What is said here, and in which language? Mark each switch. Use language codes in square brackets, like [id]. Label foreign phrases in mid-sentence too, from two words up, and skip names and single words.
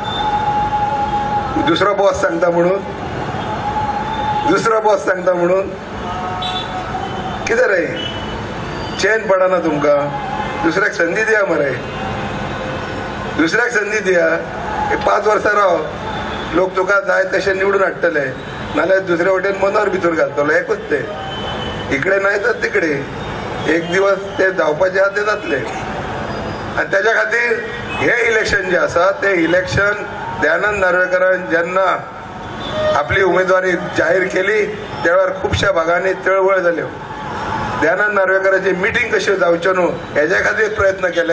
[kok] दुसरो बॉस सांगता म्हणून, दुसरो बॉस सांगता म्हणून कितें रे. चेन पडना तुमकां. दुसऱ्याक संधी दिया मरे, दुसऱ्याक संधी दिया. 5 वर्सां राव, लोक तुका जाय तशें निवडून हाडटले, नाल्यार दुसरे वटेन मनोहर भितर घालतलो. [mr] एकूच ते, इकडे नाही तर तिकडे. [kok] एक दिवस ते जावपाचे आहा ते जातले. आनी तेज्या खातीर हे इलेक्शन जे आसा ते इलेक्शन दयानंद नार्वेकरान जेन्ना आपली उमेदवारी जाहीर केली त्या वेळार खुबश्या भागांनी चळवळ जाल्यो. दयानंद नार्वेकराची मिटींग कश्यो जावच्यो न्हू हेज्या खातीर प्रयत्न केले.